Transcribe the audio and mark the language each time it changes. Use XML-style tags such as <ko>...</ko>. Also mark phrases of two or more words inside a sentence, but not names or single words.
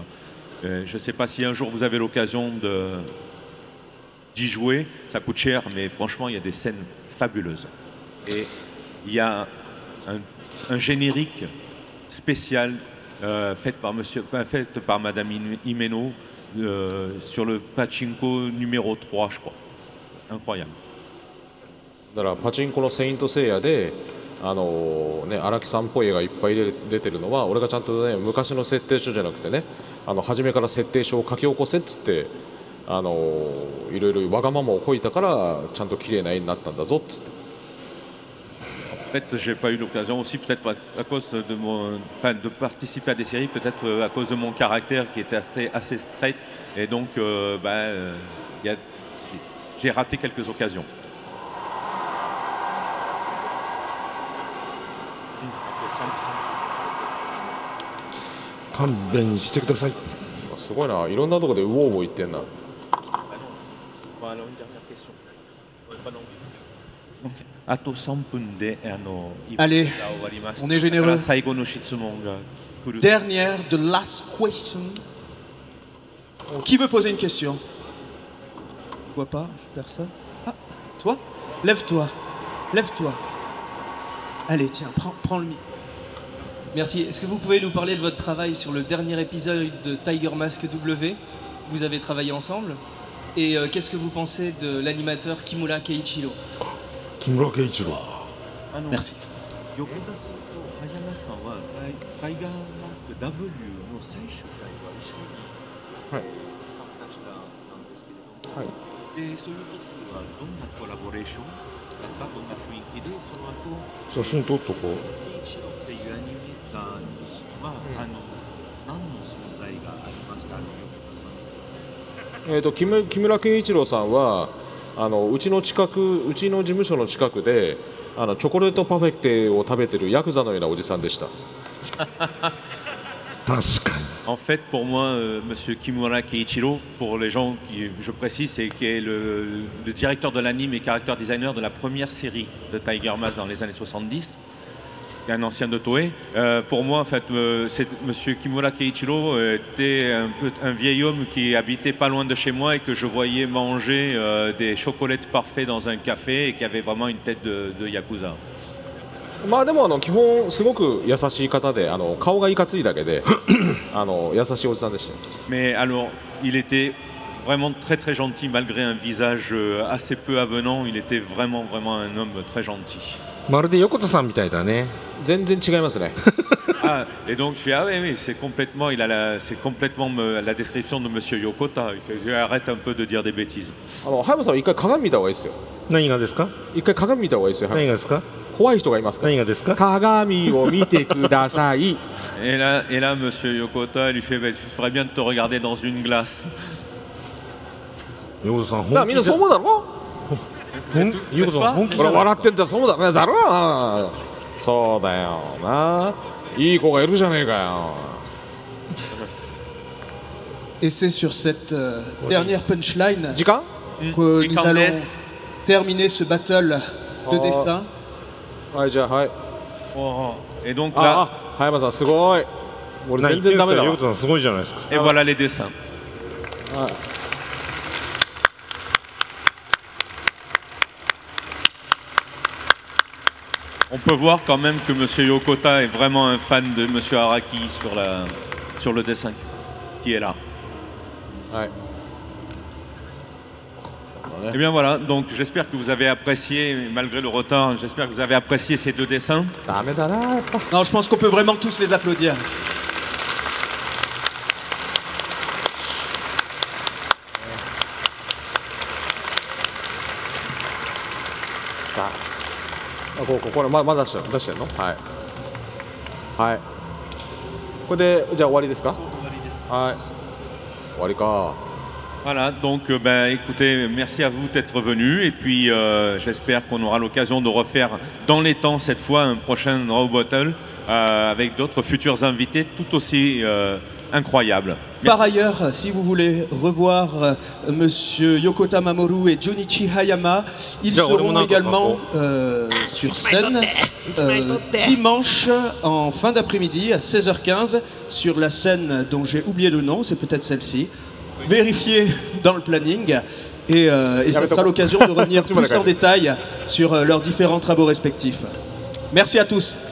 <fr>Je ne sais pas si un jour vous avez l'occasion d'y jouer, ça coûte cher, mais franchement, il y a des scènes fabuleuses. Et il y a un générique spécial fait par Madame Himeno sur le Pachinko numéro 3, je crois. Incroyable.</fr> <ja>だからパチンコのセイントセイヤで荒木さんっぽい絵がいっぱい出てるのは俺がちゃんとね昔の設定書じゃなくてね初めから設定書を書き起こせっつっていろいろわがままをこいたからちゃんと綺麗な絵になったんだぞっつって。</ja> <fr>En fait, j'ai pas eu l'occasion aussi, peut-être à cause de participer à des séries, peut-être à cause de mon caractère qui était assez straight, et donc j'ai raté quelques occasions.</fr> <ja>勘弁してください。すごいな、いろんなところでウォーウォー言ってんな。</ja> <fr>Allez, on est généreux. Dernière,</fr> <en>the last question.</en> <fr>Qui veut poser une question? Je vois pas, personne. Ah, toi? Lève-toi. Lève-toi. Allez, tiens, prends le micro. Merci. Est-ce que vous pouvez nous parler de votre travail sur le dernier épisode de Tiger Mask W? Vous avez travaillé ensemble. Et qu'est-ce que vous pensez de l'animateur Kimura Keiichiro? Kimura Keiichiro. Merci.</fr> <ja>横田さんと葉山さんはタイガーマスク W の最終回は一緒に参加したんですけれども、でそういう時はどんなコラボレーションだったどんな雰囲気でその後写真撮っとこう。ケイチロっていうアニメーターには、何の存在がありますか、横田さん。木村圭一郎さんはうちの事務所の近くでチョコレートパフェテを食べてるヤクザのようなおじさんでした。</ja> <fr>En fait, pour moi, Monsieur Kimura Keiichiro, pour les gens qui, je précise, c'est qui est le directeur de l'anime et</fr> <en>character designer</en> <fr>de la première série de Tiger Mask dans les années 70, et un ancien de Toei. Pour moi, en fait, Monsieur Kimura Keiichiro était un vieil homme qui habitait pas loin de chez moi et que je voyais manger des chocolates parfaits dans un café et qui avait vraiment une tête de yakuza.</fr> <ja>まあでも基本すごく優しい方で顔がいかついだけで優しいおじさんでした。</ja> <fr>Mais alors, il était vraiment très très gentil malgré un visage assez peu avenant. Il était vraiment un homme très gentil.</fr> <ja>まるで横田さんみたいだね。全然違いますね。</ja> <fr>Ah, et donc je fais ah oui c'est complètement c'est complètement la description de Monsieur Yokota. Il fait arrête un peu de dire des bêtises.</fr> <ja>葉山さんは一回鏡見た方がいいですよ。何がですか？一回鏡見た方がいいですよ。何がですか？怖い人がいますから。何がですか？鏡を見てください。</ja> <fr>Et là, Monsieur Yokota lui fait, bah, il faudrait bien de te regarder dans une glace.</fr> <ja>横田さんだからみんなそう思うだろ。横田さん本気これ笑ってんだそうだねだろな。そうだよな。いい子がいるじゃねえかよ。</ja> <fr>Et c'est sur cette dernière punchline</fr> <ja>時間？</ja> <fr>que nous allons terminer ce battle de dessin.</fr> <ja>はいじゃあはい。</ja> <fr>Oh, et donc là,</fr> <ja>葉山さんすごい。俺全何言ってんすか？然ダメだわ。横田さんすごいじゃないですか。</ja> <fr>et voilà les dessins. On peut voir quand même que Monsieur Yokota est vraiment un fan de Monsieur Araki sur le dessin qui est là.</fr> <ja>はい。</ja> <fr>Et bien voilà, donc j'espère que vous avez apprécié, malgré le retard, j'espère que vous avez apprécié ces deux dessins.</fr> <ja>ダメだなやっぱ。</ja> <fr>Non, je pense qu'on peut vraiment tous les applaudir.</fr> <ja>これまだ出してんの？はい。はい。これでじゃあ終わりですか？はい。終わりか。</ja> <fr>Voilà, donc ben, écoutez, merci à vous d'être venus et puis j'espère qu'on aura l'occasion de refaire dans les temps cette fois un prochain Raw Battle avec d'autres futurs invités tout aussi incroyables. Merci. Par ailleurs, si vous voulez revoir Monsieur Yokota Mamoru et Junichi Hayama, ils seront également sur scène dimanche en fin d'après-midi à 16h15 sur la scène dont j'ai oublié le nom, c'est peut-être celle-ci. Vérifiez dans le planning et ça sera l'occasion de revenir plus en détail sur leurs différents travaux respectifs. Merci à tous.</fr>